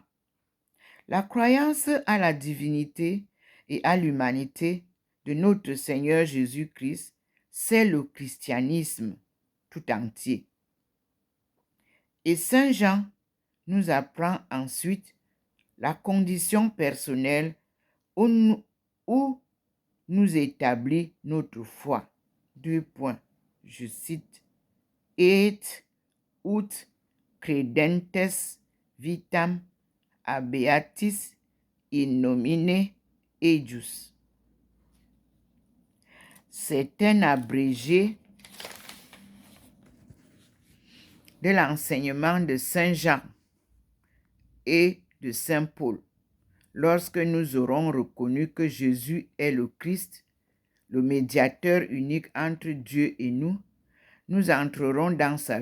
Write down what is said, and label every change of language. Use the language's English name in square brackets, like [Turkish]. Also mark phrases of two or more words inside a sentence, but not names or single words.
[French] La croyance à la divinité et à l'humanité de notre Seigneur Jésus-Christ, c'est le christianisme tout entier. Et Saint Jean nous apprend ensuite la condition personnelle où nous établit notre foi. 2 points. Je cite. [Latin] Et ut credentes vitam habeatis in nomine eius. [French] C'est un abrégé de l'enseignement de Saint Jean et de Saint Paul. Lorsque nous aurons reconnu que Jésus est le Christ, le médiateur unique entre Dieu et nous, nous entrerons dans sa